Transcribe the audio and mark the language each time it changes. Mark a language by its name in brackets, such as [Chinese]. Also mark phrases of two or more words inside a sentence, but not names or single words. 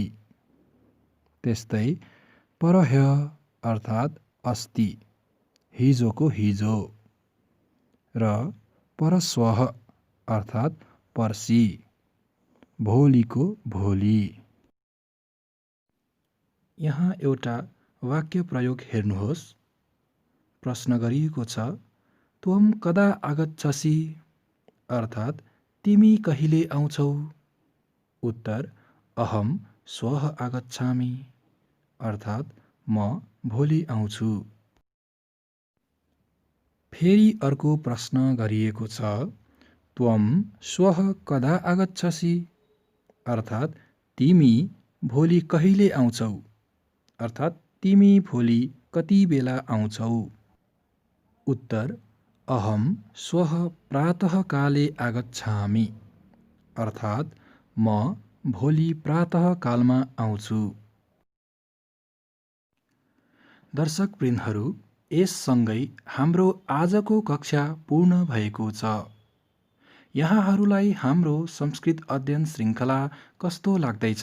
[Nepali] त्यस्तै परह्य अर्थात् अस्ति, हिजोको हिजो, र परश्वः अर्थात् पर्सि, भोलिको भोलि। यहाँ एउटा वाक्य प्रयोग हेर्नुहोस्। प्रश्न गरिएको छ, [Sanskrit] त्वम कदा आगच्छसि, [Nepali] अर्थात् तिमी कहिले आउँछौ। उत्तर, [Sanskrit] अहम श्वः आगच्छामि, [Nepali] अर्थात् म भोलि आउँछु। फेरि अर्को प्रश्न गरिएको छ, [Sanskrit] त्वम श्वः कदा आगच्छसि, [Nepali] अर्थात् तिमी भोलि कहिले आउँछौ, अर्थात् तिमी भोलि कति बेला आउँछौ। उत्तर, [Sanskrit] अहम श्वः प्रातःकाले आगच्छामि, [Nepali] अर्थात् म भोलि प्रातःकालमा आउँछु। दर्शकवृन्दहरू, यससँगै हाम्रो आजको कक्षा पूर्ण भएको छ। यहाँहरूलाई हाम्रो संस्कृत अध्ययन श्रृङ्खला कस्तो लाग्दैछ?